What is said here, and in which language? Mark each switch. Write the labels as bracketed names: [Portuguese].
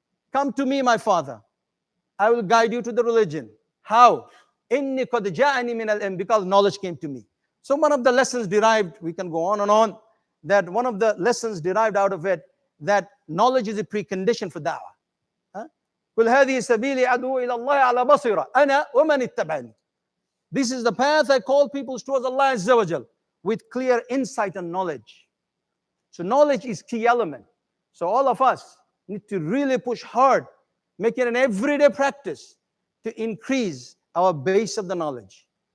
[English] Come to me, my father. I will guide you to the religion. How? [Arabic] Inni qad ja'ani min al-ilm, [English] because knowledge came to me. So one of the lessons derived, we can go on and on, that one of the lessons derived out of it, that knowledge is a precondition for da'wah. [Arabic] قل هذه سبيلي أدعو إلى الله على بصيرة أنا ومن اتبعني. [English] This is the path I call people towards Allah Azza wa Jal, with clear insight and knowledge. So knowledge is key element. So all of us need to really push hard, make it an everyday practice to increase our base of the knowledge.